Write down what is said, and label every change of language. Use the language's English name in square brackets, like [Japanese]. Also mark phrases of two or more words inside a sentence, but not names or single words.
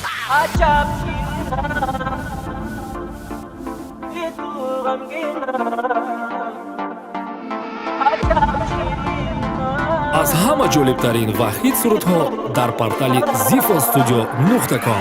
[Persian] عجب شیرینم بی تو غمگینم عجب شیرینم. [Tajik] аз ҳама ҷолибтарин ва ҳит сурудҳо дар портали zifostudio.com.